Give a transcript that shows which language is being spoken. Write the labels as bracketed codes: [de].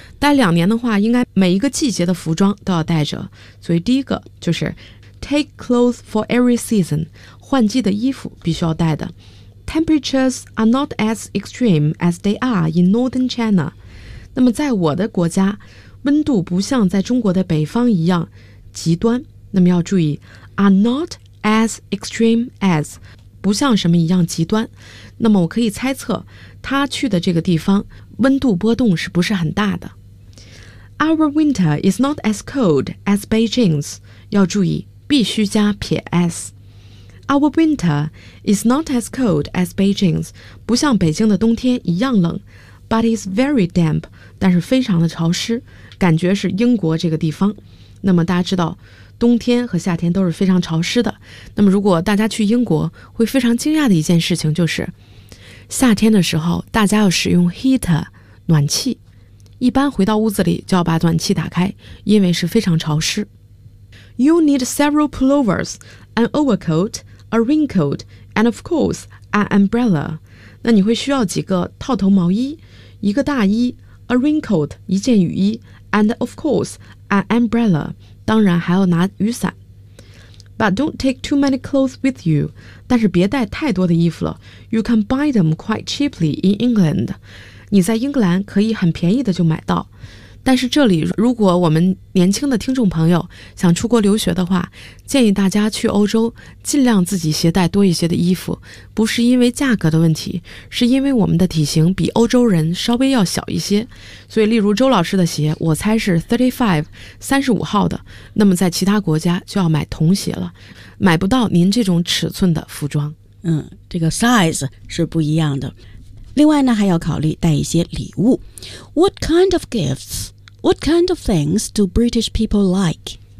[zh] 待两年的话，应该每一个季节的服装都要带着。所以第一个就是 [en] take clothes for every season. [zh] 换季的衣服必须要带的。 [en] Temperatures are not as extreme as they are in northern China. [zh] 那么在我的国家，温度不像在中国的北方一样极端。那么要注意 [en] are not as extreme as... [zh] 不像什么一样极端，那么我可以猜测他去的这个地方温度波动是不是很大的。 [en] Our winter is not as cold as Beijing's. [zh] 要注意必须加撇 s. [en] Our winter is not as cold as Beijing's. [zh] 不像北京的冬天一样冷。 [en] But it's very damp. [zh] 但是非常的潮湿，感觉是英国这个地方。那么大家知道冬天和夏天都是非常潮湿的，那么如果大家去英国会非常惊讶的一件事情就是夏天的时候大家要使用 heater 暖气，一般回到屋子里就要把暖气打开，因为是非常潮湿。 [en] You need several pullovers, an overcoat, a raincoat, and of course an umbrella. [zh] 那你会需要几个套头毛衣，一个大衣， [en] a raincoat [zh] 一件雨衣， [en] and of course an umbrella. [zh] 当然还要拿雨伞。 [en] But don't take too many clothes with you. [zh] 但是别带太多的衣服了。 [en] You can buy them quite cheaply in England. [zh] 你在英格兰可以很便宜的就买到。但是这里如果我们年轻的听众朋友想出国留学的话，建议大家去欧洲尽量自己携带多一些的衣服，不是因为价格的问题，是因为我们的体型比欧洲人稍微要小一些。所以例如周老师的鞋我猜是 35 35号的，那么在其他国家就要买童鞋了，买不到您这种尺寸的服装。嗯，这个 size 是不一样的。另外呢，还要考虑带一些礼物。 [en] What kind of gifts? What kind of things do British people like?